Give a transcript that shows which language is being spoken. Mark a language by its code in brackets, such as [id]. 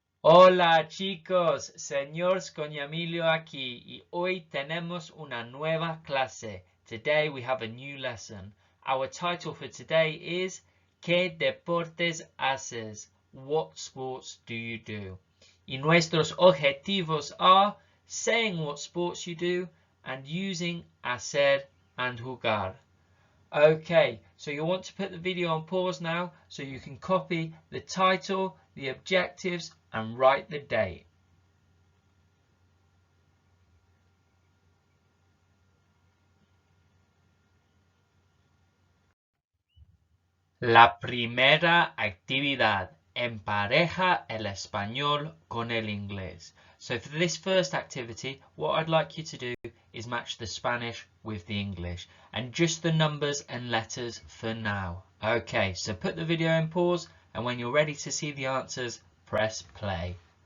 [es] Hola chicos, señor Emilio aquí y hoy tenemos una nueva clase. [en] Today we have a new lesson. Our title for today is [es] ¿Qué deportes haces? [en] What sports do you do? [es] Y nuestros objetivos [en] are saying what sports you do and using hacer and jugar. Okay, so you want to put the video on pause now so you can copy the title, the objectives and write the date. [es] La primera actividad. Empareja el español con el inglés. [en] So for this first activity, what I'd like you to do is match the Spanish with the English and just the numbers and letters for now. Okay, so put the video in pause and when you're ready to see the answers, press play.